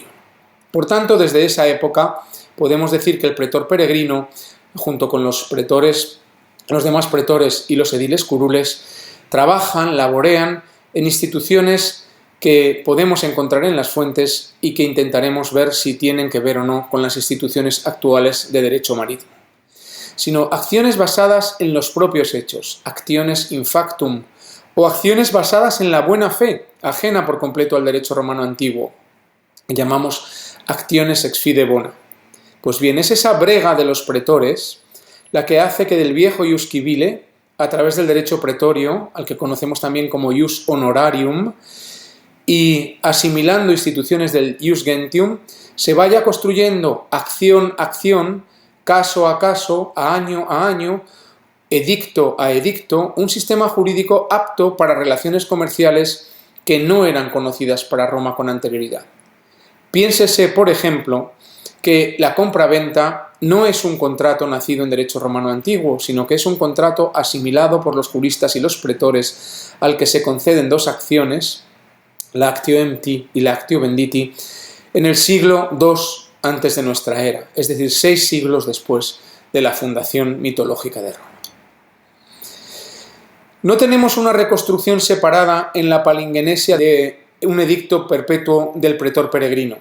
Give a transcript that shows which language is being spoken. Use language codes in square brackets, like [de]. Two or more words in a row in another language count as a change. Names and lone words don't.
[es] Por tanto, desde esa época podemos decir que el pretor peregrino, junto con los demás pretores y los ediles curules, trabajan, laborean en instituciones que podemos encontrar en las fuentes y que intentaremos ver si tienen que ver o no con las instituciones actuales de derecho marítimo, sino acciones basadas en los propios hechos, [la] actiones in factum, [es] o acciones basadas en la buena fe, ajena por completo al derecho romano antiguo, que llamamos [la] actiones ex fide bona. [es] Pues bien, es esa brega de los pretores la que hace que del viejo [la] ius civile, [es] a través del derecho pretorio, al que conocemos también como [la] ius honorarium, [es] y asimilando instituciones del [la] ius gentium, [es] se vaya construyendo acción a acción, caso a caso, a año, edicto a edicto, un sistema jurídico apto para relaciones comerciales que no eran conocidas para Roma con anterioridad. Piénsese, por ejemplo, que la compra-venta no es un contrato nacido en derecho romano antiguo, sino que es un contrato asimilado por los juristas y los pretores al que se conceden dos acciones, la [la] actio empti [es] y la [la] actio venditi, [es] en el siglo II antes de nuestra era, es decir, 6 siglos después de la fundación mitológica de Roma. No tenemos una reconstrucción separada en la palingenesia de un edicto perpetuo del pretor peregrino.